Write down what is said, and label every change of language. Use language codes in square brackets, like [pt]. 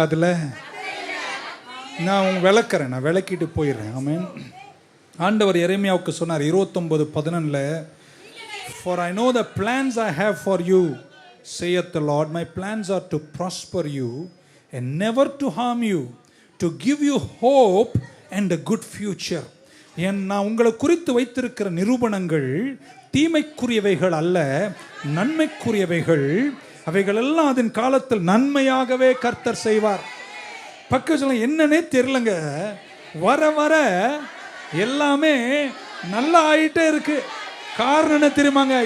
[ta] அதுல நான் விளக்குறேன், நான் விளக்கிட்டு போயிடுறேன். ஆமென். ஆண்டவர் எரேமியாவுக்கு சொன்னார் [en] 29:11, For I know the plans I have for you, saith the Lord, my plans are to prosper you and never to harm you, to give you hope and a good future. [ta] நான் உங்களை குறித்து வைத்திருக்கிற நிரூபணங்கள் தீமைக்குரியவைகள் அல்ல, நன்மைக்குரியவைகள். அவைகள் எல்லாம் அதன் காலத்தில் நன்மையாகவே கர்த்தர் செய்வார். பக்கத்தில் என்னன்னே தெரியலங்க, வர வர எல்லாமே நல்லா ஆயிட்டே இருக்கு. காரணம் என்ன தெரியுமாங்க?